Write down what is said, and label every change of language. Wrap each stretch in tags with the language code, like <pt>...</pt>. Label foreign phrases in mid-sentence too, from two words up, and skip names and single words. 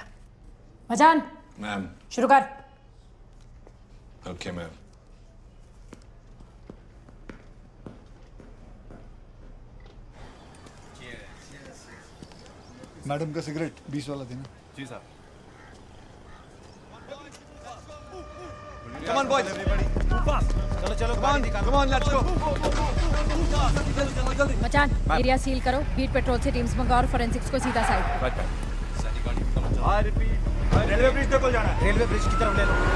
<hi>मजान, मैम शुरू कर।</hi> <en>Okay ma'am.</en> <hi>मैडम का सिगरेट 20 वाला देना। जी साहब।</hi> <en>Come on boys,</en> <hi>चलो चलो,</hi> <en>come on, let's go।</en> <hi>मचान, एरिया सील करो,</hi> <en>beat patrol</en> <hi>से टीम्स मंगाओ और फोरेंसिक्स को सीधा साइड। हाँ, रिपीट।</hi> <en>railway bridge</en> <hi>तक जाना है।</hi> <en>railway bridge</en> <hi>की तरफ ले लो।</hi>